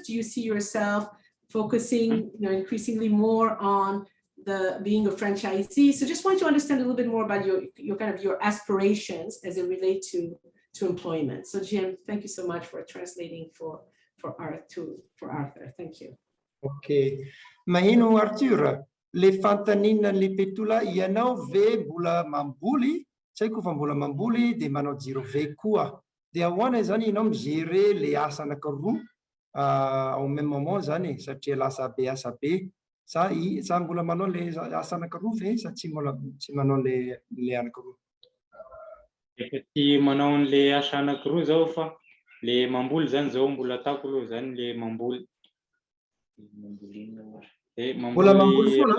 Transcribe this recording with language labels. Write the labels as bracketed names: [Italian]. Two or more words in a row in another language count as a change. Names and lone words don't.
[English] Do you see yourself focusing, increasingly more on being a franchisee? So just want to understand a little bit more about your kind of your aspirations as it relates to employment. So Jim, thank you so much for translating for Arthur. Thank you. Okay. [Malagasy] Mahino Arthur, le fantanina le petula ianao ve mbola mamboly, tsy haiko fa mbola mamboly de manao jiro ve koa. De ahoana zany ianao migerer le asa anankiroa [French] au même moment [Malagasy] zany satria lasa be asa be. Sa mbola manao le asa anankiroa ve sa tsy manao le anankiroa? Efa ty manao an'le asa anankiroa zao fa le mamboly zany zao mbola ataoko aloha zany le mamboly. Mbola mamboly foana?